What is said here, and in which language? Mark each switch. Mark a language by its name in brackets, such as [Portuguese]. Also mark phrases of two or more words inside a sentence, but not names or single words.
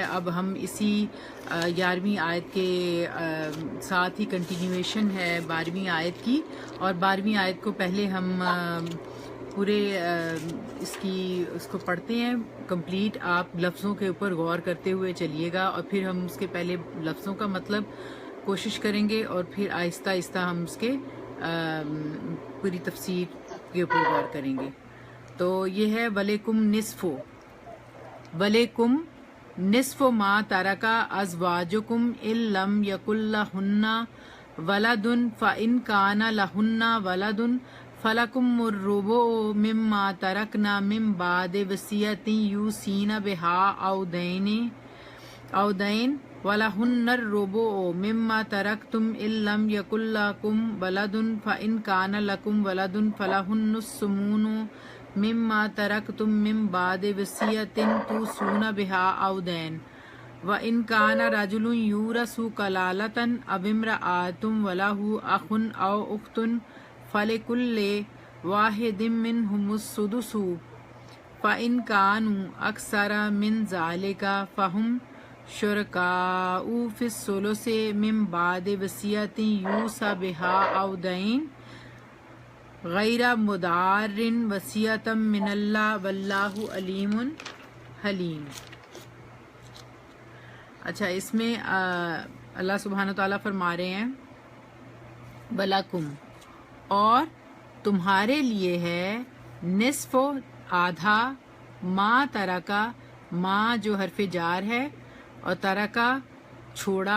[Hindi] अब हम इसी 11वीं आयत के साथ ही कंटिन्यूएशन है 12वीं आयत की, और 12वीं आयत को पहले हम पूरे उसको पढ़ते हैं कंप्लीट। आप लफ्ज़ों के ऊपर गौर करते हुए चलिएगा और फिर हम उसके पहले लफ्ज़ों का मतलब कोशिश करेंगे और फिर आहिस्ता आहिस्ता हम उसके पूरी तफसीर के ऊपर गौर करेंगे। तो ये है [Arabic] ولكم نصف ما ترك أزواجكم إن لم يكن لهن ولد فإن كان لهن ولد فلكم الربع مما تركن من بعد وصية يوصين بها أو دين ولهن الربع مما تركتم إن لم يكن لكم ولد فإن كان لكم ولد فلهن الثمن مما تركتم من بعد وصية توصون بها أو دين وإن كان رجل يورث كلالة أو امرأة وله أخ أو أخت فلكل واحد منهما السدس فإن كانوا أكثر من ذلك فهم شركاء في الثلث من بعد وصية يوصى بها أو دين غير مضار وصية من الله والله عليم حليم. [Hindi] अच्छा, इसमें [Arabic] الله سبحانه وتعالى [Hindi] फरमा रहे हैं वलकुम, और तुम्हारे लिए है, निस्फो आधा, [Arabic] ما ترك, [Hindi] माँ जो हरफ जार है, और तरका छोड़ा